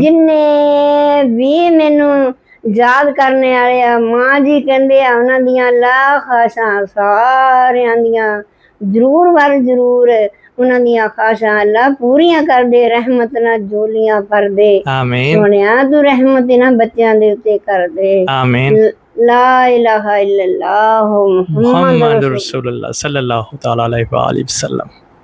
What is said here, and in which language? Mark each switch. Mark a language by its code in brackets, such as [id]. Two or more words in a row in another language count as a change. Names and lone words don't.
[pa] جنّے بھی مینوں یاد کرنے والے آ ماں جی کہندے آ اوہناں دیاں لاکھ آشاں ساریاں دیاں ضرور ور ضرور اوہناں دیاں خواہشاں اللہ پوریاں کر دے، رحمت نال جھولیاں بھر دے. आमीन। سونیا تو رحمت انہاں بچیاں دے اتے کر دے. आमीन। [ar] لا إله إلا الله محمد رسول الله صلى الله تعالى عليه وسلم.